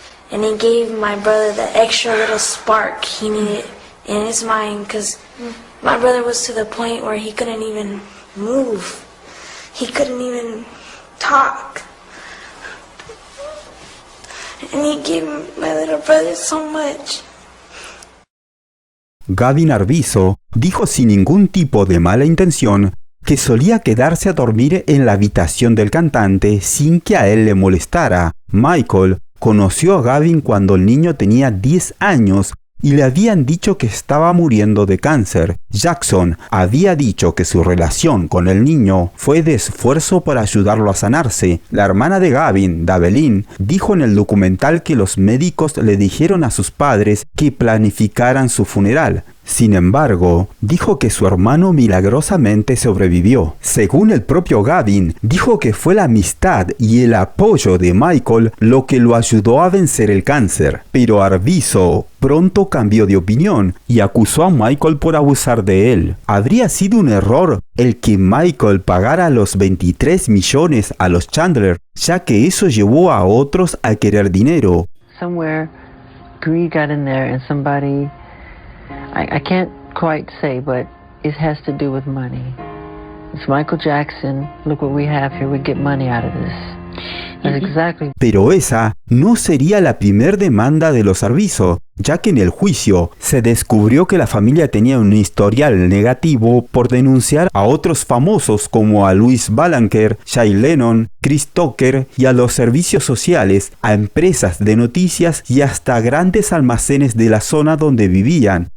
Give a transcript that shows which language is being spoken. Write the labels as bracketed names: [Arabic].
[English] And he gave my brother the extra little spark he needed in his mind, because my brother was to the point where he couldn't even move. He couldn't even talk. And he gave my little brother so much. [Spanish] Gavin Arvizo dijo sin ningún tipo de mala intención que solía quedarse a dormir en la habitación del cantante sin que a él le molestara. Michael conoció a Gavin cuando el niño tenía 10 años y le habían dicho que estaba muriendo de cáncer. Jackson había dicho que su relación con el niño fue de esfuerzo para ayudarlo a sanarse. La hermana de Gavin, Davelin, dijo en el documental que los médicos le dijeron a sus padres que planificaran su funeral. Sin embargo, dijo que su hermano milagrosamente sobrevivió. Según el propio Gavin, dijo que fue la amistad y el apoyo de Michael lo que lo ayudó a vencer el cáncer. Pero Arvizo pronto cambió de opinión y acusó a Michael por abusar de él. ¿Habría sido un error el que Michael pagara los 23 millones a los Chandler, ya que eso llevó a otros a querer dinero? [English] Somewhere greed got in there and somebody, I can't quite say, but it has to do with money. It's Michael Jackson. Look what we have here. We get money out of this. That's exactly. [Spanish] Pero esa no sería la primer demanda de los Arvizo, ya que en el juicio se descubrió que la familia tenía un historial negativo por denunciar a otros famosos como a Louis Ballanker, Jay Lennon, Chris Tucker y a los servicios sociales, a empresas de noticias y hasta grandes almacenes de la zona donde vivían.